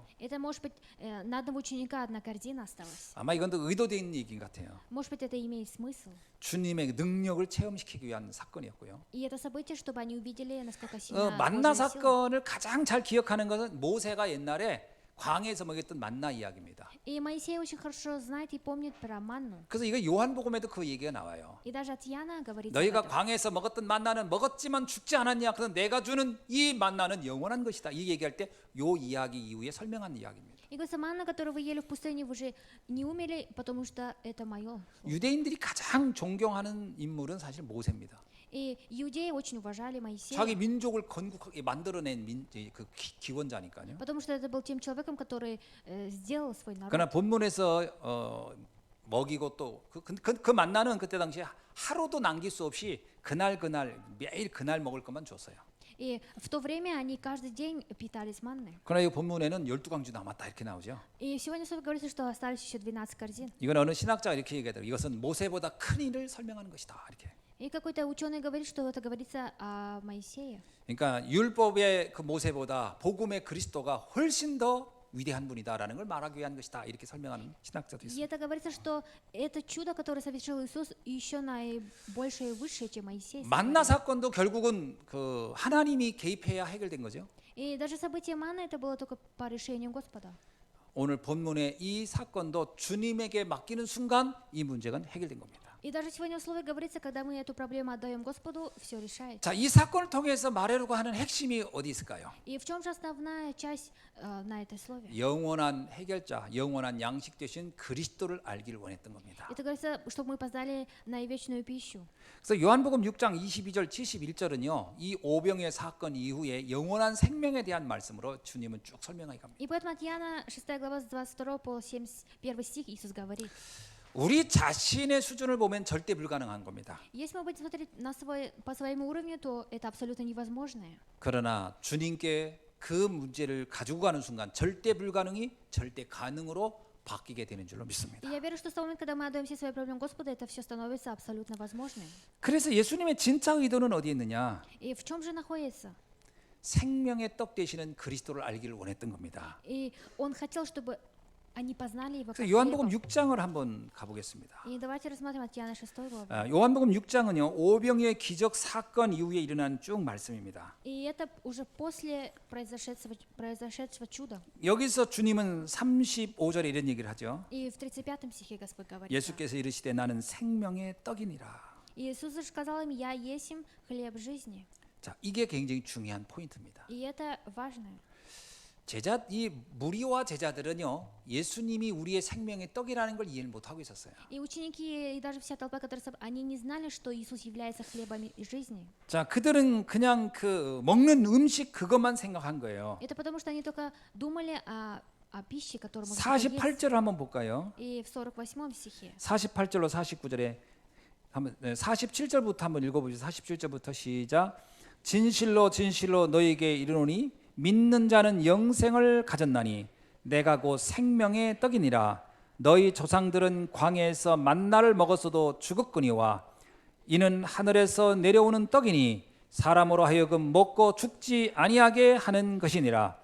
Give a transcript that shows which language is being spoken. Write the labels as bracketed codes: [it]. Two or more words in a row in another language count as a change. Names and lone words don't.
[ru] Это может быть на одного ученика одна корзина осталась. [ko] 아마 이건 또 의도된 얘기인 것 같아요. [ru] Может быть, это имеет смысл. [ko] 주님의 능력을 체험시키기 위한 사건이었고요. [ru] И это событие, чтобы они увидели, насколько сильно [ko] 만나 [ru] Божья сила. [ko] 사건을 가장 잘 기억하는 것은 모세가 옛날에 광야에서 먹였던 만나 이야기입니다. [ru] И Моисей очень хорошо знает и помнит про манну. [ko] 그래서 이거 요한복음에도 그 얘기가 나와요. [ru] И даже от Иоанна говорится об [ko] 너희가 [ru] этом. [ko] 광야에서 먹었던 만나는 먹었지만 죽지 않았냐? 그래서 내가 주는 이 만나는 영원한 것이다. 이 얘기할 때 요 이야기 이후에 설명한 이야기입니다. [ru] И говорится, манна, которую вы ели в пустыне, вы же не умерли, потому что это мое. [ko] 유대인들이 가장 존경하는 인물은 사실 모세입니다. [ru] И иудеи очень уважали Моисея, [ko] 자기 민족을 건국하게 만들어낸 그 기원자니까요. [ru] потому что это был тем человеком, который сделал свой народ. [ko] 그러나 본문에서 먹이고 또 그 만나는 그때 당시에 하루도 남길 수 없이 그날 매일 그날 먹을 것만 줬어요. [ru] И в то время они каждый день питались манной. [ko] 그러나 이 본문에는 12광주 남았다 이렇게 나오죠. [ru] И сегодня слово говорится, что остались еще 12 корзин. [ko] 이건 어느 신학자가 이렇게 얘기하더라고요. 이것은 모세보다 큰 일을 설명하는 것이다 이렇게. [ru] И какой-то ученый говорит, что это говорится о Моисее. [ko] 그러니까 율법의 그 모세보다 복음의 그리스도가 훨씬 더 위대한 분이다라는 걸 말하기 위한 것이다. 이렇게 설명하는 신학자도 [ru] И [ko] 있습니다. [ru] это говорится, что это чудо, которое совершил Иисус, еще наибольшее и высшее, чем Моисей. [ko] 만나 사건도 결국은 그 하나님이 개입해야 해결된 거죠. [ru] И даже событие Мана это было только по решению Господа. [ko] 오늘 본문의 이 사건도 주님에게 맡기는 순간 이 문제가 해결된 겁니다. [ru] И даже сегодня в слове говорится, когда мы эту проблему отдаем Господу, все решается. [ko] 자, 이 사건을 통해서 말하려고 하는 핵심이 어디 있을까요? [ru] И в чем же основная часть на этой слове? [ko] 영원한 해결자, 영원한 양식 되신 그리스도를 알기를 원했던 겁니다. [ru] Это говорится, чтобы мы познали наивечную пищу. [ko] 그래서 요한복음 6장 22절 71절은요. 이 오병의 사건 이후에 영원한 생명에 대한 말씀으로 주님은 쭉 설명해 갑니다. [ru] И поэтому от Иоанна 6 глава с 22 по 71 стих Иисус говорит: [ko] 우리 자신의 수준을 보면 절대 불가능한 겁니다. [ru] если мы будем смотреть по своему уровню, то это абсолютно невозможное. [ko] 그러나 주님께 그 문제를 가지고 가는 순간 절대 불가능이 절대 가능으로 바뀌게 되는 줄로 믿습니다. [ru] И я верю, что с того момента, когда мы отдаем все свои проблемы Господу, это все становится абсолютно возможным. [ko] 그래서 예수님의 진짜 의도는 어디에 있느냐? [ru] И в чем же находится? [ko] 생명의 떡 되시는 그리스도를 알기를 원했던 겁니다. [ru] И Он хотел, чтобы они познали Его как [ko] 그래서 요한복음 [ru] хлеба. [ko] 6장을 한번 가보겠습니다. [ru] И давайте рассмотрим от Иоанна 6 главу. [ko] 요한복음 6장은요 오병이의 기적 사건 이후에 일어난 쭉 말씀입니다. [ru] И это уже после произошедшего чуда. [ko] 여기서 주님은 35절에 이런 얘기를 하죠. [ru] И в 35 стихе Господь говорит: [ko] 예수께서 이르시되 나는 생명의 떡이니라. [ru] И Иисус же сказал им: «Я есмь хлеб жизни». [ko] 자, 이게 굉장히 중요한 포인트입니다. [ru] И это важно. [ko] 이 무리와 제자들은요 예수님이 우리의 생명의 떡이라는 걸 이해를 못 하고 있었어요. [ru] И ученики, и даже вся толпа, они не знали, что Иисус является хлебом жизни. [ko] 자, 그들은 그냥 그 먹는 음식 그것만 생각한 거예요. [ru] Это потому, что они только думали о пище, которую можно есть. [ko] 48절을 한번 볼까요? [ru] И в 48 стихе. [ko] 48절로 49절에 한번 47절부터 한번 읽어보시죠. 47절부터 시작. 진실로 진실로 너희에게 이르노니 믿는 자는 영생을 가졌나니 내가 곧 생명의 떡이니라. 너희 조상들은 광야에서 만나를 먹었어도 죽었거니와 이는 하늘에서 내려오는 떡이니 사람으로 하여금 먹고 죽지 아니하게 하는 것이니라.